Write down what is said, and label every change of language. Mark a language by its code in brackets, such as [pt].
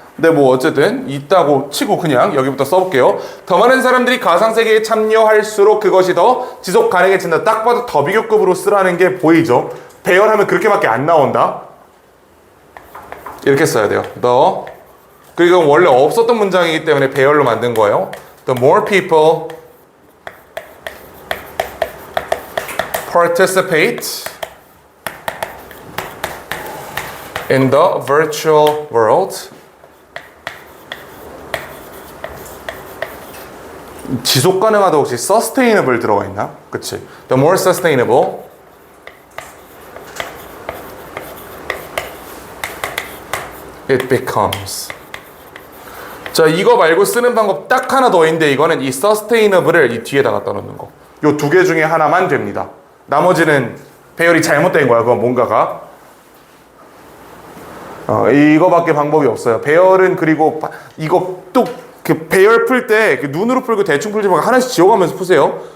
[ko] 근데 뭐 어쨌든 있다고 치고 그냥 여기부터 써볼게요. 더 많은 사람들이 가상세계에 참여할수록 그것이 더 지속 가능해진다. 딱 봐도 더 비교급으로 쓰라는 게 보이죠. 배열하면 그렇게밖에 안 나온다. 이렇게 써야 돼요. 더. 그리고 이건 원래 없었던 문장이기 때문에 배열로 만든 거예요. [en] The more people participate in the virtual world, [ko] 지속 가능하다 혹시 sustainable 들어가 있나? 그치? [en] The more sustainable it becomes. [ko] 자, 이거 말고 쓰는 방법 딱 하나 더 있는데 이거는 이 sustainable을 이 뒤에다 갖다 놓는 거. 요 두 개 중에 하나만 됩니다. 나머지는 배열이 잘못된 거야. 그건 뭔가가. 이거밖에 방법이 없어요. 배열은 그리고 이거 또 그 배열 풀 때 눈으로 풀고 대충 풀지 말고 하나씩 지워가면서 푸세요.